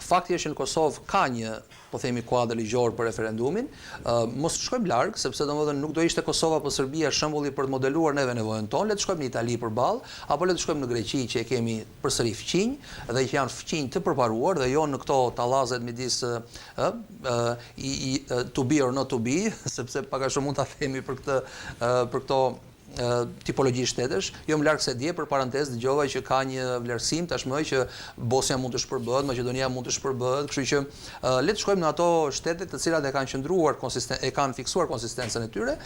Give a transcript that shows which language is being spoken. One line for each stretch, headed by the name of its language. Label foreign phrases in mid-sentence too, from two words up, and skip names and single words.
Albanian: fakti është që në Kosovë ka një, po themi, kuadër ligjor për referendumin. Mos shkojmë larg, sepse domethënë nuk do ishte Kosova apo Serbia shembulli për të modeluar neve nevojën tonë. Le të shkojmë në Itali përballë, apo le të shkojmë në Greqi që e kemi përsëri fqinj dhe që janë fqinj të përparuar dhe jo në këto tallazet midis
English: to be or not to be,
Albanian: sepse pak a shumë mund ta themi për këto tipologji shtetësh, jo më larg se dje për parantezë dëgjova që ka një vlerësim tashmë që Bosnia mund të shpërbëhet, Maqedonia mund të shpërbëhet, kështu që le të shkojmë në ato shtete të cilat e kanë qëndruar e kanë fiksuar konsistencën e tyre.